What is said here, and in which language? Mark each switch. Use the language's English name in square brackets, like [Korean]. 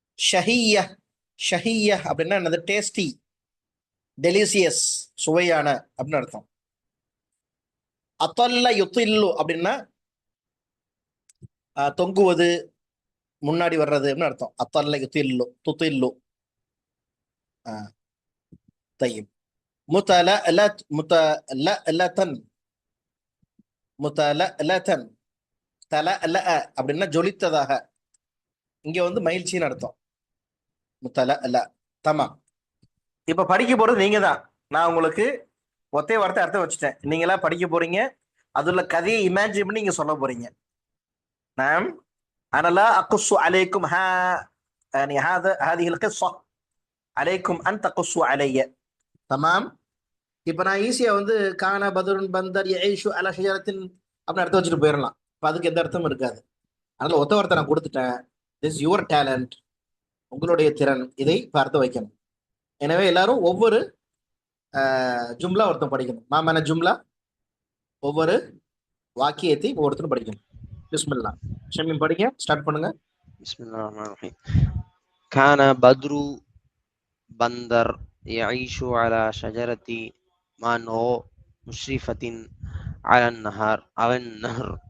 [Tamil] ஷஹிய, ஷஹிய அப்படின்னா என்னது? Tasty, delicious, சுவையான அப்படின்னு அர்த்தம். அத்தல்ல யுத்தில்லு அப்படின்னா தொங்குவது, முன்னாடி வர்றது அப்படின்னு அர்த்தம். அத்தல்ல யுத்தில்லு, துத்தில்லு. [Arabic] طيب متلألت، متلألة، متلألة. [Tamil] தலஅலஅ அப்படின்னா ஜொலித்ததாக, இங்க வந்து மகிழ்ச்சின்னு அர்த்தம். முத்தலஅல. தமாம். இப்ப படிக்க போறது நீங்க தான். நான் உங்களுக்கு ஒத்தே வார்த்தை அர்த்தம் வச்சுட்டேன், நீங்களா படிக்க போறீங்க. அதுல கதையை இமேஜின் பண்ணி நீங்க சொல்ல போறீங்க. [Arabic] நாம் அனலா அக்குசு அலைக்கும் يعني هذه القصة عليكم أن تقصوا علي. தமாம். [Tamil] இப்ப நான் ஈஸியா வந்து [Arabic] கான பதுருன் பந்தர் யஈஷு அலா ஷஜரத்தின் [Tamil] அப்படின்னு அர்த்தம் வச்சுட்டு போயிடலாம். இப்ப அதுக்கு எந்த அர்த்தமும் இருக்காது. அதனால ஒத்த வார்த்தை நான் கொடுத்துட்டேன். [English] this your talent, [Tamil] உங்களுடைய திறன். இதை பார்த்து வைக்கணும். எனவே எல்லாரும் ஒவ்வொரு ஜும்லா ஒருத்தன் படிக்கணும். மாமான ஜும்லா, ஒவ்வொரு வாக்கியத்தை ஒவ்வொருத்தரும் படிக்கணும். பிஸ்மில்லா. ஷமீம் படிங்க, ஸ்டார்ட் பண்ணுங்க. [Arabic] பிஸ்மில்லாஹிர் ரஹ்மானிர் ரஹீம். கான பத்ரு பந்தர் يعيش على شجرة مانغو مشرفة على النهر أو النهر.